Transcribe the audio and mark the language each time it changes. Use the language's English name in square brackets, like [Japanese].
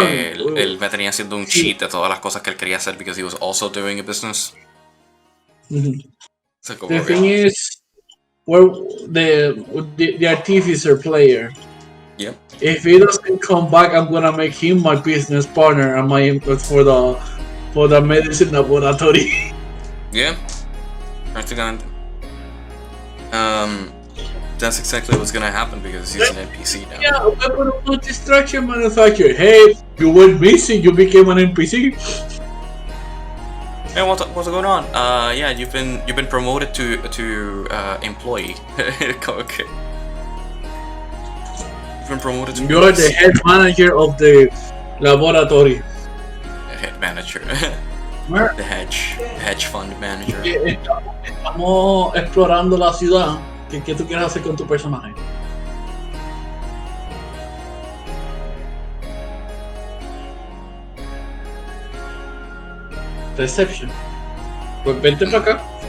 [Spanish] Él me tenía haciendo un sheet de todas las cosas que él quería hacer [English] because he was also doing a business. So, the thing is, where the artificer player. Yep. If he doesn't come back, I'm gonna make him my business partner and my input for the medicine laboratory. Yeah. [Spanish] Practicamente. [English] That's exactly what's gonna happen because he's an NPC now. Yeah, weapon of destruction manufacturer. Hey, you went missing. You became an NPC. Hey, what's going on? Yeah, you've been promoted to employee. Okay. You've been promoted to. You're the head manager of the laboratory. Head manager. The hedge fund manager. [Spanish] Estamos explorando la ciudad. ¿Qué tú quieres hacer con tu personaje? Reception. Pues vente para acá.